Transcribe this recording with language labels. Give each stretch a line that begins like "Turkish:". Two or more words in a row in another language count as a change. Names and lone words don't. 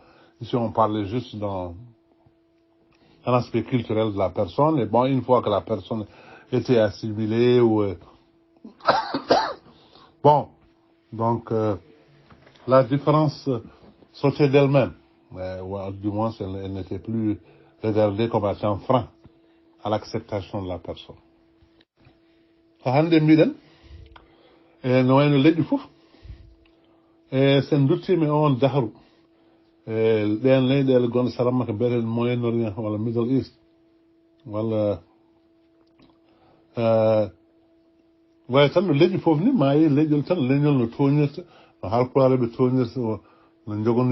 French: Ici, on parlait juste dans l'aspect culturel de la personne, et bon, une fois que la personne était assimilée ou bon, donc la différence sortait d'elle-même, ou du moins elle n'était plus regardée comme étant frein à l'acceptation de la personne.
Fula: Hande mbiɗen no wayno leƴƴi fof sen duttimi e on dahru ɗen leyɗele gonɗe saramma ko mbiyeten
French: Moyen Orient
Fula: walla
English: Middle East
Fula: walla wawi tan no leƴƴi fof ni ma yi leƴƴol tan leñol no toñirta no halpulareɓe toñirta no jogani